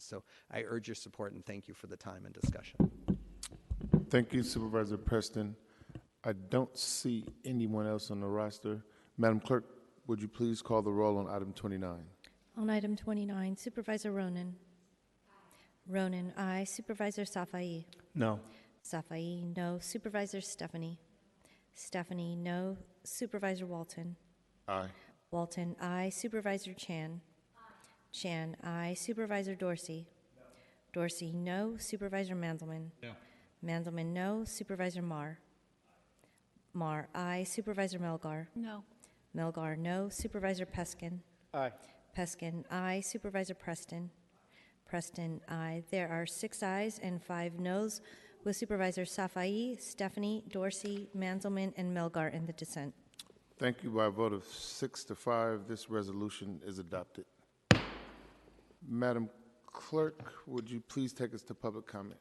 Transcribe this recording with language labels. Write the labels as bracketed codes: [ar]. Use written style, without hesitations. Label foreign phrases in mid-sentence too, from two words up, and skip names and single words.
[en] So I urge your support and thank you for the time and discussion. Thank you, Supervisor Preston. I don't see anyone else on the roster. Madam Clerk, would you please call the roll on item 29? On item 29, Supervisor Ronan. Ronan, aye. Supervisor Safai. No. Safai, no. Supervisor Stephanie. Stephanie, no. Supervisor Walton. Aye. Walton, aye. Supervisor Chan. Chan, aye. Supervisor Dorsey. Dorsey, no. Supervisor Mandelman. No. Mandelman, no. Supervisor Marr. Marr, aye. Supervisor Melgar. No. Melgar, no. Supervisor Peskin. Aye. Peskin, aye. Supervisor Preston. Preston, aye. There are 6 ayes and 5 noes, with Supervisor Safai, Stephanie, Dorsey, Mandelman, and Melgar in the dissent. Thank you. By a vote of 6 to 5, this resolution is adopted. Madam Clerk, would you please take us to public comment?